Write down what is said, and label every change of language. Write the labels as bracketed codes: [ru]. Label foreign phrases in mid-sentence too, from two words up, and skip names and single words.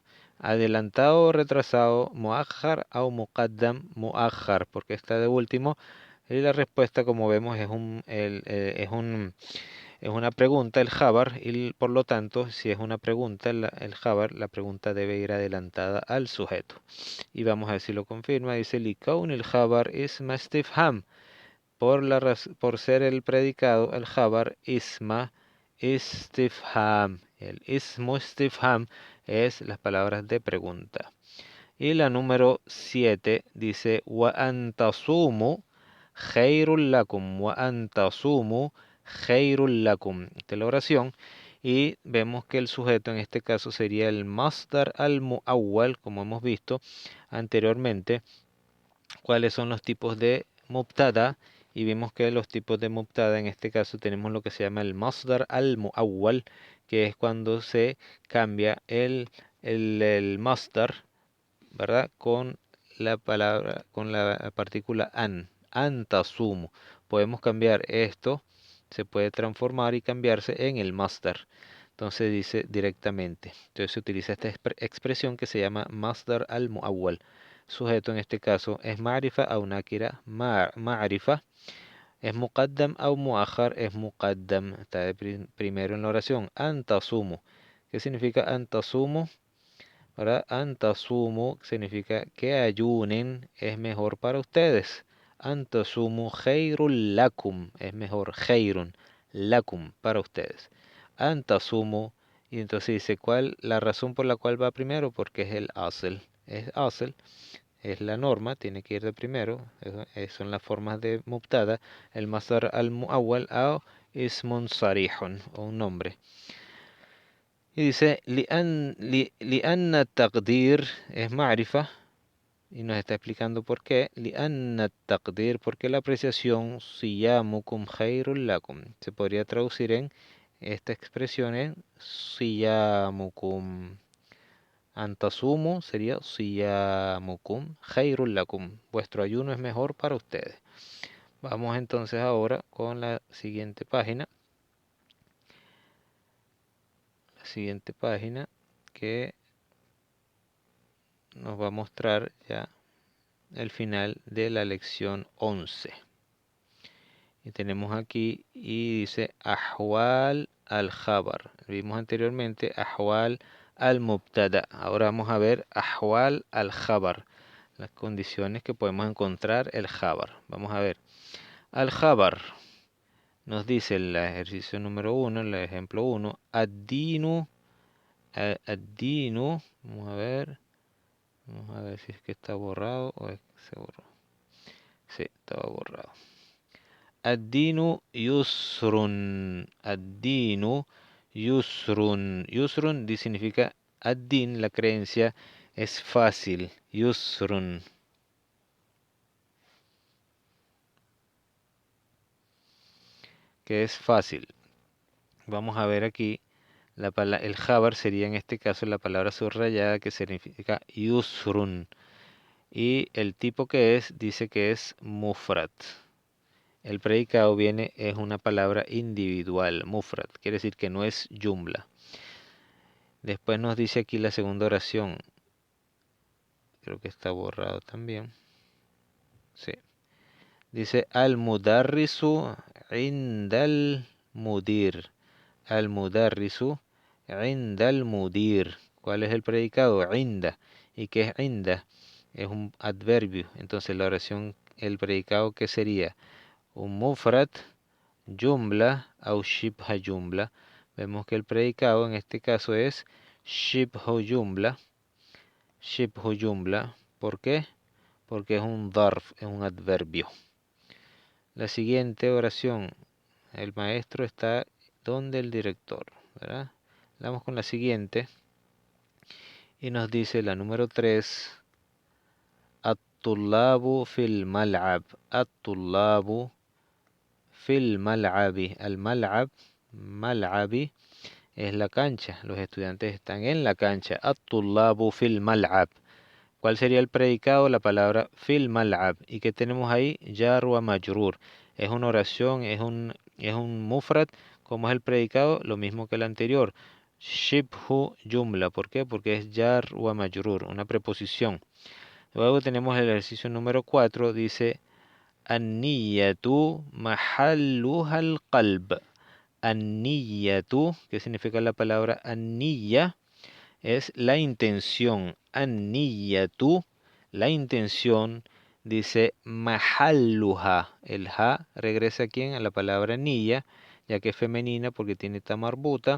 [es] Adelantado o retrasado, muakhar o muqaddam, muakhar, porque está de último. Y la respuesta, como vemos, es una pregunta, el jabar, y por lo tanto, si es una pregunta, el jabar, la pregunta debe ir adelantada al sujeto. Y vamos a ver si lo confirma. [ar] Dice, لكون الخبر اسم استفهام. [es] Por ser el predicado, [ar] الخبر اسم استفهام. [es] El [ar] اسم استفهام [es] es las palabras de pregunta. Y la número 7 dice, [ar] وأن تصوموا خير لكم. وأن تصوموا خير لكم. [es] Esta es la oración. Y vemos que el sujeto en este caso sería el [ar] المصدر المؤول, [es] como hemos visto anteriormente. ¿Cuáles son los tipos de mubtada? Y vimos que los tipos de mubtada en este caso tenemos lo que se llama el [ar] المصدر المؤول, [es] que es cuando se cambia el masdar, ¿verdad? Con la palabra, con la partícula [ar] أن تصوموا. [es] Podemos cambiar esto, se puede transformar y cambiarse en el masdar. Entonces dice directamente. Entonces se utiliza esta expresión que se llama [ar] المصدر المؤول. [es] Sujeto en este caso es ma'rifa o nakira, ma'rifa. Es muqaddam o muakhar, es muqaddam. Está de primero en la oración. Antasumu. ¿Qué significa antasumu? ¿Verdad? Antasumu significa que ayunen es mejor para ustedes. [ar] أن تصوموا خير لكم [es] es mejor. [ar] خير لكم [es] para ustedes. Antasumu, y entonces dice cuál la razón por la cual va primero, porque es el asl. Es asl, es la norma, tiene que ir de primero. Son las formas de mubtada. El [ar] المصدر المؤول [es] o [ar] اسم صريح, [es] o un nombre. Y dice, [ar] لأن تقدير [es] es ma'rifa, y nos está explicando por qué. [ar] لأن تقدير, [es] porque la apreciación [ar] صيامكم خير لكم. [es] Se podría traducir en esta expresión en siyamukum. [ar] Antasumu sería صيامكم خير لكم. [es] Vuestro ayuno es mejor para ustedes. Vamos entonces ahora con la siguiente página. La siguiente página que nos va a mostrar ya el final de la lección 11. Y tenemos aquí y dice [ar] أحوال الخبر. [es] Vimos anteriormente [ar] أحوال المبتدأ. [es] Ahora vamos a ver [ar] أحوال الخبر, [es] las condiciones que podemos encontrar el khabar. Vamos a ver. Al-khabar nos dice el ejercicio número 1, el ejemplo 1, ad-dinu, ad-dinu, vamos a ver si es que está borrado o es que se borró. Sí, estaba borrado. [ar] الدين يسر. الدين يسر. يسر significa ad-din, [es] la creencia es fácil. Yusrun. Que es fácil. Vamos a ver aquí. El jabar sería en este caso la palabra subrayada que significa yusrun. Y el tipo que es, dice que es mufrad. El predicado es una palabra individual, mufrad, quiere decir que no es jumla. Después nos dice aquí la segunda oración. Creo que está borrado también. [ar] Sí. Dice المدرس عند المدير. المدرس عند المدير. [es] ¿Cuál es el predicado? Inda. ¿Y qué es inda? Es un adverbio. Entonces la oración, el predicado, ¿qué sería? Un mufrad, jumla o [ar] شبه جملة. [es] Vemos que el predicado en este caso es [ar] شبه جملة. شبه جملة. [es] ¿Por qué? Porque es un darf, es un adverbio. La siguiente oración, el maestro está donde el director, ¿verdad? Vamos con la siguiente. Y nos dice la número 3. [ar] الطلاب في الملعب. الطلاب في الملعب. الملعب، ملعب, [es] es la cancha. Los estudiantes están en la cancha. [ar] الطلاب في الملعب. [es] ¿Cuál sería el predicado? La palabra [ar] في الملعب. [es] ¿Y qué tenemos ahí? [ar] جار ومجرور. [es] Es una oración, es un mufrad. ¿Cómo es el predicado? Lo mismo que el anterior. [ar] شبه جملة. [es] ¿Por qué? Porque es [ar] جار ومجرور, [es] una preposición. Luego tenemos el ejercicio número 4. [ar] Dice النية محلها القلب. [es] An-niyatu, ¿qué significa la palabra an-niya? Es la intención. An-niyatu, la intención, dice mahalluha. El ha regresa aquí a la palabra niya, ya que es femenina porque tiene tamarbuta.